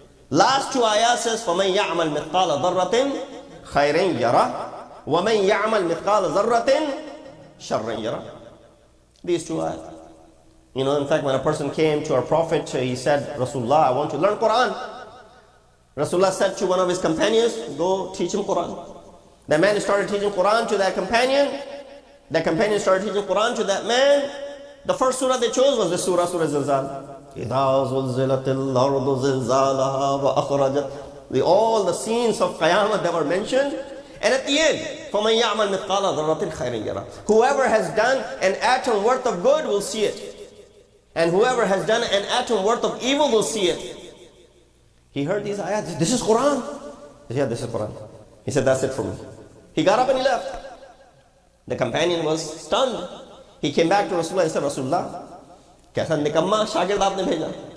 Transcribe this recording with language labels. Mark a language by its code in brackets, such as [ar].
[ar] Last two ayahs says, فَمَنْ يَعْمَلْ مِثْقَالَ ضَرَّةٍ خَيْرٍ يَرَى وَمَنْ يَعْمَلْ مِثْقَالَ ضَرَّةٍ شَرٍ يَرَى. [en] These two ayahs. You know, in fact, when a person came to our Prophet, he said, Rasulullah, I want to learn Quran. Rasulullah said to one of his companions, go teach him Quran. The man started teaching Quran to that companion. The companion started teaching Quran to that man. The first surah they chose was the Surah Zilzal. إِذَا زُلْزِلَتِ الْأَرْضُ زِلْزَالَهَا وَأَخْرَجَتْ all the scenes of Qiyamah that were mentioned. [ar] And at the end, فَمَنْ يَعْمَلْ مِثْقَالَ ذَرَّةٍ خَيْرٍ يَرَى. [en] Whoever has done an atom worth of good will see it. And whoever has done an atom worth of evil will see it. He heard these ayat. This is Quran. He said, yeah, this is Quran. He said, that's it for me. He got up and he left. The companion was stunned. He came back to Rasulullah and said, Rasulullah, kaisa nikamma shagird aapne bheja?